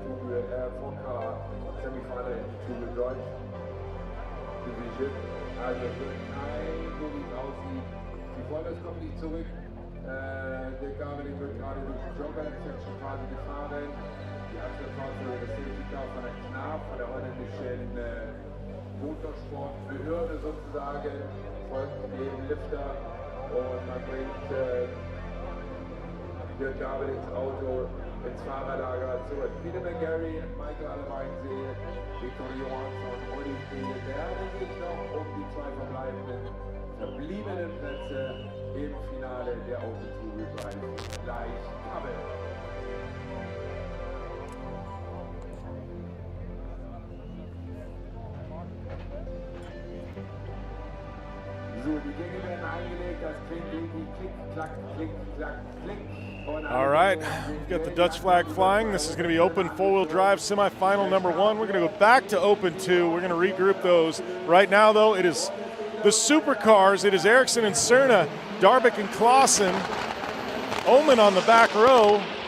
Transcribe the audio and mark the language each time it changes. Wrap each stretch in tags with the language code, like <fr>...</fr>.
<en>Four-car semi-final in the Two-Wheel Drive Division.</en> <de>Also so wie es aussieht. Die Folders kommen nicht zurück. Der Gavelink wird gerade durch die Joker-Section quasi gefahren. Die Abschlussfahrzeuge des Safety Car von der KNAF, von der holländischen Motorsportbehörde sozusagen, folgt dem Lifter und man bringt der Gavelinks Auto ins Fahrerlager zurück. Peter McGarry, Michael Allemeinsee, Victor Johansson, Olli Friede werden sich noch um die zwei verbliebenen Plätze im Finale der Open Touring Drive gleich haben. So, die Gänge werden eingelegt, das klingt irgendwie klick, klack, klick, klack, klick.</de> <en>All right, we've got the Dutch flag flying. This is going to be Open 4-wheel drive semi-final number 1. We're going to go back to Open 2. We're going to regroup those. Right now, though, it is the supercars. It is Eriksson and Cerna, Darbeck and Klaasen. Omen on the back row.</en>